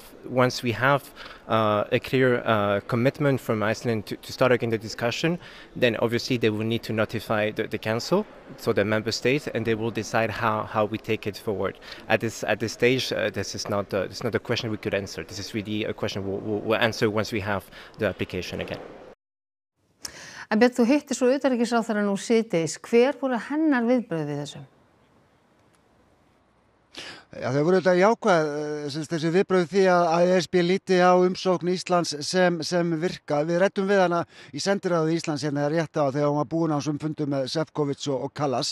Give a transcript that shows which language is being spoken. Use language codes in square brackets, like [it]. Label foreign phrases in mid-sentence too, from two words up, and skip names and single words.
[en] Once we have a clear commitment from Iceland to start again the discussion, then obviously they will need to notify the Council, so the Member States, and they will decide how we take it forward. At this stage, this is not a question we could answer. This is really a question we'll answer once we have the application again. [is] En Björn, þú hittir svo utanríkisráðherra nú síðdegis. Hver voru hennar viðbrögð við þessu? Já, þau voru þetta jákvæð, þessi viðbrögð því að ESB líti á umsókn Íslands sem virka. Við ræddum við hana í sendiráði Íslands hérna rétt á þegar hún var búin á þessum fundum með Šefčovič og Kallas.